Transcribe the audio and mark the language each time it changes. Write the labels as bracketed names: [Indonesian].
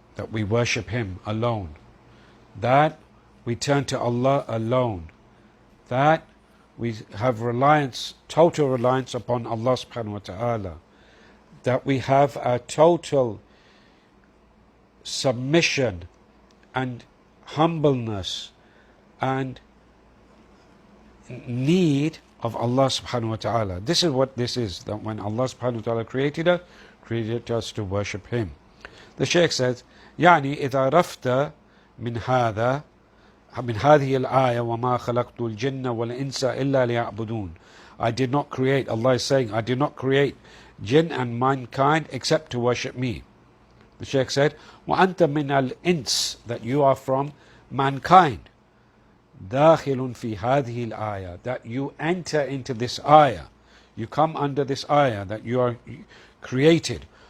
[English] we worship Him alone, that we turn to Allah alone, that we have reliance, total reliance upon Allah subhanahu wa ta'ala, that we have a total submission and humbleness and need of Allah subhanahu wa ta'ala. This is what this is, that when Allah subhanahu wa ta'ala created us to worship Him. The Shaykh says, [Arabic] يعني إذا رفت من هذا من هذه الآية وما خلقت الجن والإنس إلا ليعبدون. [English] I did not create, Allah is saying, I did not create jinn and mankind except to worship me. The Shaykh said, [Arabic] وأنت من الإنس, [English] that you are from mankind. [Arabic] داخل في هذه الآية, [English] that you enter into this ayah, you come under this ayah, that you are created.